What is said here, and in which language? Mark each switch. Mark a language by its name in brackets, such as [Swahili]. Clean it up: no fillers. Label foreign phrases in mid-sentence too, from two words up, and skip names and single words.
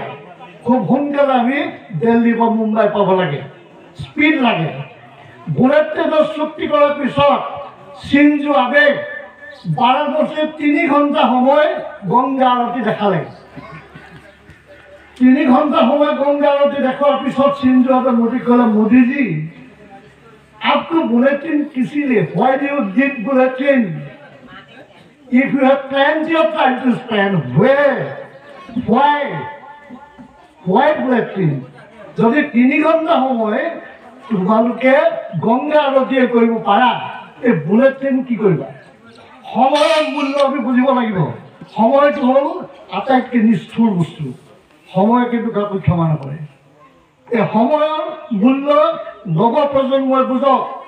[Assamese] খুব সোনকালে আমি দিল্লী বা মুম্বাই পাব লাগে, স্পীড লাগে। বুলেট ট্ৰেইনৰ চুক্তি কৰাৰ পিছত চিনজো আবে বাৰাণসীত 3 ঘণ্টা সময় গংগা আৰতি দেখালে। 3 ঘণ্টা সময় গংগা আরती দেখার পিছত চিনজো আবে মোदी कहले, [Hindi] मोदी जी आपको बुलेट ट्रेन किसी लिए, [English] why do you need bullet train? If you have plenty of time to spend, where, why bullet train? [Assamese] যদি 3 ঘণ্টা সময় তোমালোকে গংগা আরতি কৰিব পাৰা, এই বুলেট ট্ৰেইন কি কৰিবা? সময়ৰ মূল্য আমি বুজিব লাগিব। সময়টো হ'ল আটাইতকৈ নিষ্ঠুৰ বস্তু। সময় কিন্তু কাকো ক্ষমা নকৰে। এই সময়ৰ মূল্য নৱপ্ৰজন্মই বুজক।